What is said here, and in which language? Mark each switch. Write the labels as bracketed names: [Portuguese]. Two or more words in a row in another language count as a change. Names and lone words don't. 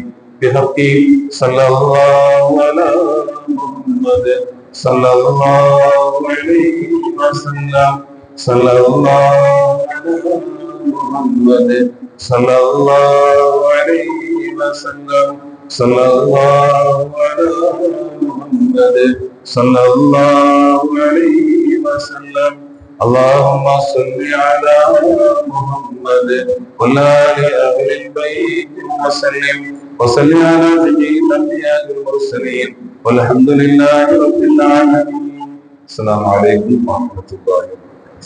[Arabic] بحق صلى الله على محمد صلى الله عليه وسلم صلى الله على محمد صلى الله عليه وسلم صلى الله على محمد صلى الله عليه وسلم. اللهم صل على محمد وعلى آل البيت وسلم وصل على جميع الأنبياء والمرسلين والحمد لله رب العالمين. السلام عليكم ورحمة الله وبركاته.